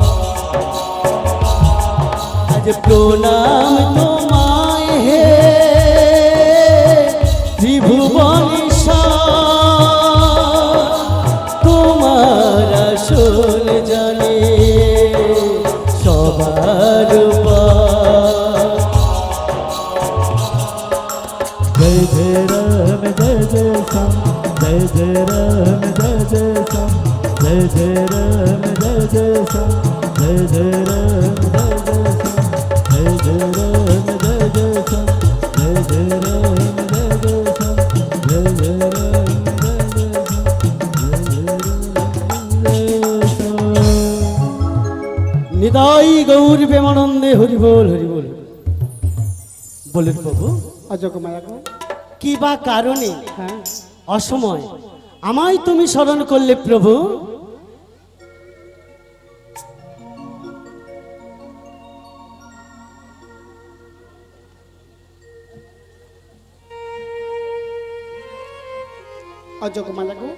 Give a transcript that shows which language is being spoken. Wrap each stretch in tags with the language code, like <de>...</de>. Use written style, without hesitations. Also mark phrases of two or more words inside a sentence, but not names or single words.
<bn>আজ প্রণাম তোমায় হে ত্রিভুবনেশ্বর, তোমার আসল জানি সবার উপর।</bn> <hi>जय जय राम जय जय श्याम, जय जय राम जय जय श्याम, जय जय राम जय जय श्याम, जय जय राम जय जय श्याम, जय जय राम जय जय श्याम, जय जय राम जय जय श्याम, जय जय राम जय जय श्याम, जय जय राम।</hi> <bn>নিতাই গৌর প্রেমানন্দে হরিবল হরিবল। বলেন প্রভু অযোগ্য মায়া গো, কি বা কারণে হ্যাঁ অসময় আমায় তুমি স্মরণ করলে প্রভু? অযোগ্য মায়া গো,</bn>